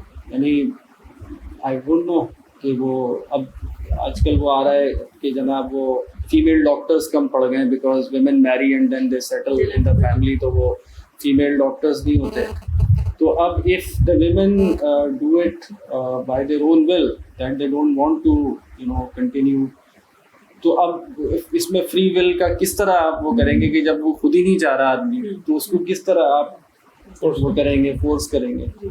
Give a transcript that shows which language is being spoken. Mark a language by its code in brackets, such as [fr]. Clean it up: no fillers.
[ur] یعنی [en] I don't know [ur] کہ وہ اب آج کل وہ آ رہا ہے کہ جناب وہ فیمیل ڈاکٹرز کم پڑ گئے ہیں [en] because women marry and then they settle in the family، [ur] تو وہ فیمیل ڈاکٹرز نہیں ہوتے. تو اب [en] if the women do it by their own will then they don't want to continue. [ur] تو اب اس میں فری ول کا کس طرح آپ وہ کریں گے کہ جب وہ خود ہی نہیں چاہ رہا آدمی تو اس کو کس طرح آپ وہ کریں گے، فورس کریں گے.